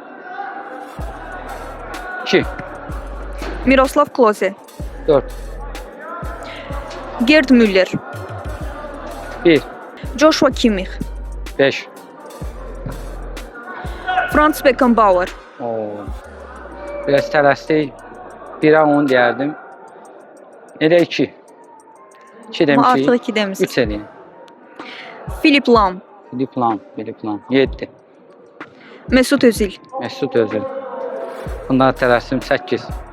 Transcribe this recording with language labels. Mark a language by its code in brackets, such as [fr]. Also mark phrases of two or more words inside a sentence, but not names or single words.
[az] 2, Miroslav Klose, 4, Gerd Müller, 1, Joshua Kimmich, 5. Franz Beckenbauer, Oo. Biraz tələsdik. 1'ə 10 deyərdim. Elə 2. 2 ama artıq demişik. 2 demişsiniz. 3 eləyin. Philip Lahm, Filip Lam. 7. Mesut Özil, Mesut Özil. Bundan tələsdim 8.